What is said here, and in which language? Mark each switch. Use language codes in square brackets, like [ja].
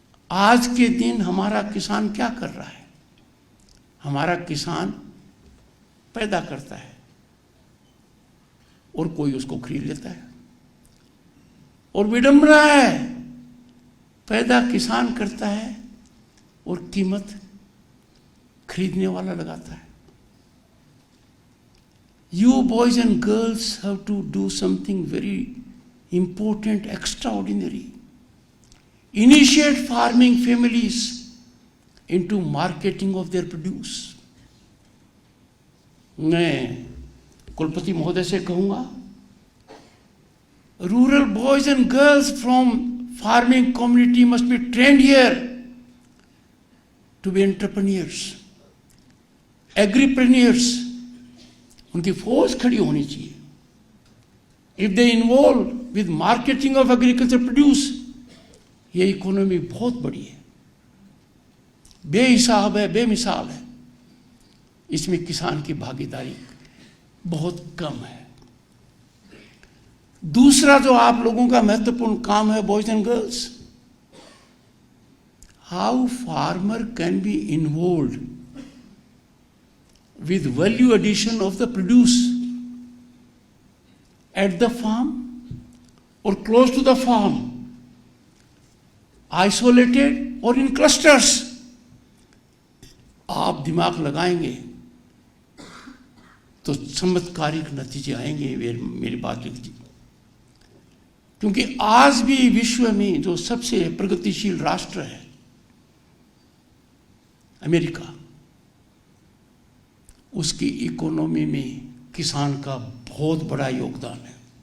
[hi] आज के दिन हमारा किसान क्या कर रहा है? हमारा किसान पैदा करता है और कोई उसको खरीद लेता है, और विडंबना है, पैदा किसान करता है और कीमत खरीदने वाला लगाता है। [en] You boys and girls have to do something very important, extraordinary. Initiate farming families into marketing of their produce. [hi] मैं कुलपति महोदय से कहूँगा, [en] rural boys and girls from farming community must be trained here to be entrepreneurs, agripreneurs. [hi] उनकी फौज खड़ी होनी चाहिए। [en] if they involve with marketing of agriculture produce, [hi] ये इकोनॉमी बहुत बड़ी है। बेहिसाब है, बेमिसाल है। इसमें किसान की भागीदारी बहुत कम है। दूसरा जो आप लोगों का महत्वपूर्ण काम है, [en] Boys and girls, how farmer can be involve with value addition of the produce at the farm or close to the farm, isolated or in clusters. [hi] आप दिमाग लगाएंगे तो चमत्कारिक नतीजे आएंगे। मेरी बात लिख लीजिए, क्योंकि आज भी विश्व में जो सबसे प्रगतिशील राष्ट्र है अमेरिका, उसकी इकोनॉमी में किसान का बहुत बड़ा योगदान है।